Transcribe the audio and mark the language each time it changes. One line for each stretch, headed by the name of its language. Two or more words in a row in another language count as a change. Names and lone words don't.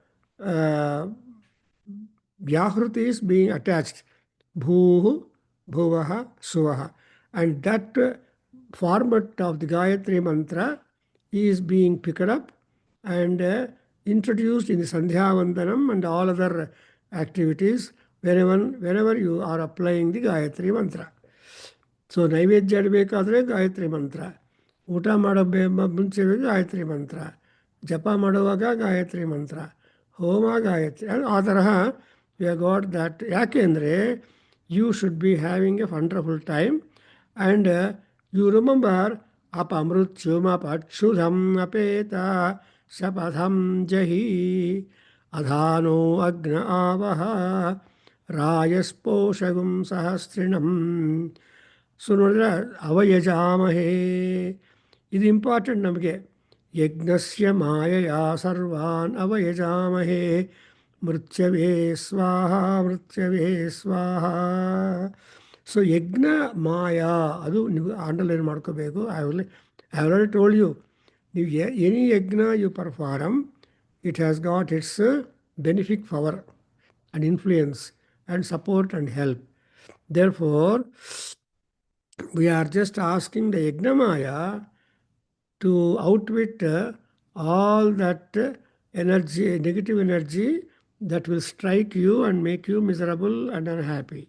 English: Vyahrutis being attached,
Sanskrit: भूः भुवः सुवः,
English: and that format of the Gayatri mantra is being picked up and introduced in the Sandhya Vandanam and all other activities wherever you are applying the Gayatri mantra.
Kannada: ಸೊ ನೈವೇದ್ಯ ಇಡಬೇಕಾದ್ರೆ ಗಾಯತ್ರಿ ಮಂತ್ರ, ಊಟ ಮಾಡೋ ಮುಂಚೆ ಗಾಯತ್ರಿ ಮಂತ್ರ, ಜಪ ಮಾಡುವಾಗ ಗಾಯತ್ರಿ ಮಂತ್ರ, ಹೋಮ ಗಾಯತ್ರಿ. ಆ ತರಹ
English: we have got that.
Kannada: ಯಾಕೆ ಅಂದರೆ
English: you should be having a wonderful time and you remember
Sanskrit: ಅಪಮೃತ್ಯುಮಪಕ್ಷುಧಂ ಅಪೇತ ಶಪಥಂ ಜಹಿ ಅಧಾನೋ ಅಗ್ನ ಆವಹ ರಾಯಸ್ಪೋಷಗುಂ ಸಹಸ್ರಿಣಂ.
Kannada: ಸೊ ನೋಡಿದ್ರೆ ಅವಯಜಾಮಹೇ, ಇದು ಇಂಪಾರ್ಟೆಂಟ್ ನಮಗೆ.
Sanskrit: ಯಜ್ಞಸ್ಯ ಮಾಯಯ ಸರ್ವಾನ್ ಅವಯಜಾಮಹೇ ಮೃತ್ಯವೇ ಸ್ವಾಹ ಮೃತ್ಯವೇ ಸ್ವಾಹ.
Kannada: ಸೊ ಯಜ್ಞ ಮಾಯಾ ಅದು ನೀವು ಅಂಡರ್ಲೈನ್ ಮಾಡ್ಕೋಬೇಕು.
English: I already told you, ನೀವು any yagna you perform, it has got its benefic power and influence and support and help. Therefore, we are just asking the Yagnamaya to outwit all that energy, negative energy that will strike you and make you miserable and unhappy.